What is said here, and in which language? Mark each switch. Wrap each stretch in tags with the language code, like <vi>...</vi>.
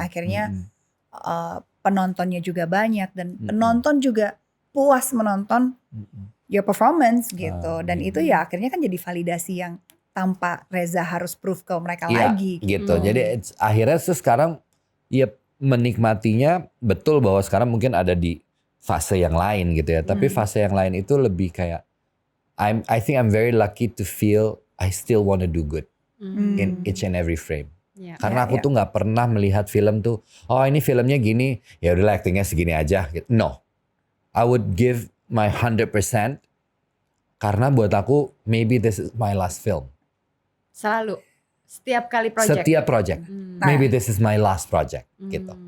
<id>Akhirnya penontonnya juga banyak dan penonton juga puas menonton</id> <en>your performance</en> <id>gitu. Dan itu ya akhirnya kan jadi validasi yang tanpa Reza harus proof ke mereka Iya, lagi. gitu. Jadi akhirnya tuh sekarang ya menikmatinya betul bahwa sekarang mungkin ada di fase yang lain gitu ya. Tapi fase yang lain itu lebih kayak</id> <en>I think I'm very lucky to feel I still want to do good in each and every frame.</en> <id>Iya. Karena aku tuh nggak pernah melihat film tuh, ini filmnya gini, ya udah actingnya segini aja. Gitu.</id> <en>No, I would give my 100%</en> <id>karena buat aku</id> <en>maybe this is my last film.</en> <id>Selalu. Setiap kali project. Setiap project,</id> <en>maybe this is my last project</en> <id>gitu.</id>